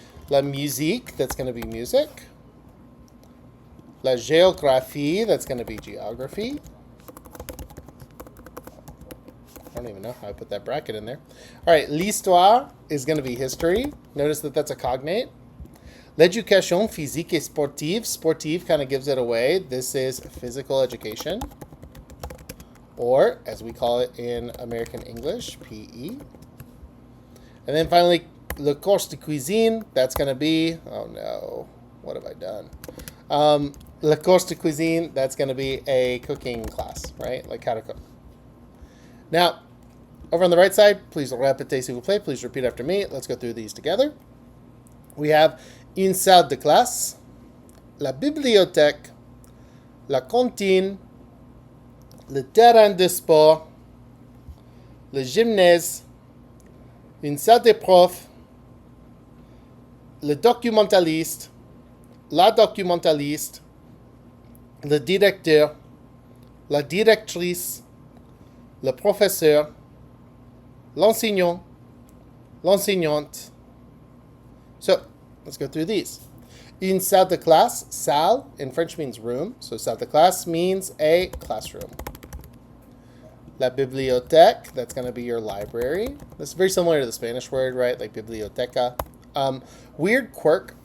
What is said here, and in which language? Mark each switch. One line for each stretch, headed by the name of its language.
English: La musique, that's going to be music. La géographie, that's going to be geography. I don't even know how I put that bracket in there. All right, l'histoire is going to be history. Notice that that's a cognate.
French: L'éducation physique et sportive.
English: Sportive kind of gives it away. This is physical education, or as we call it in American English, PE. And then finally, le cours de cuisine. That's going to be, oh no, what have I done? Le cours de cuisine, that's going to be a cooking class, right? Like how to cook. Now, over on the right side, please
French: répétez s'il vous plaît.
English: Please repeat after me. Let's go through these together. We have
French: une salle de classe, la bibliothèque, la cantine, le terrain de sport, le gymnase, une salle de prof, le documentaliste, la documentaliste, le directeur, la directrice, le professeur, l'enseignant, l'enseignante.
English: So, let's go through these. Une salle de classe, salle in French means room, so salle de classe means a classroom. La bibliothèque, that's going to be your library. This is very similar to the Spanish word, right? Like biblioteca. Weird quirk.